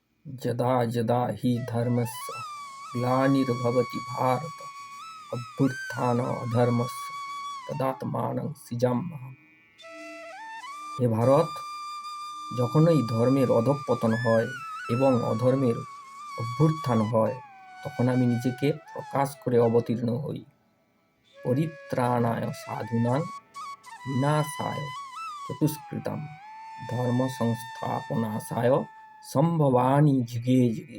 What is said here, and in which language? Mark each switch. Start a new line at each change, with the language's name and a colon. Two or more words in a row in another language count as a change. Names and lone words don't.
Sanskrit: यदा यदा हि धर्मस्य ग्लानिर्भवति भारत अभ्युत्थानधर्मस्य तदात्मानं सृजाम्यहम्।
Bangla: হে ভারত, যখনই ধর্মের অধঃপতন হয় এবং অধর্মের অভ্যুত্থান হয়, তখন আমি নিজেকে প্রকাশ করে অবতীর্ণ হই।
Sanskrit: परित्राणाय साधूनां विनाशाय चतुष्कृताम धर्म संस्थापनाशाय सम्भवामि युगे युगे।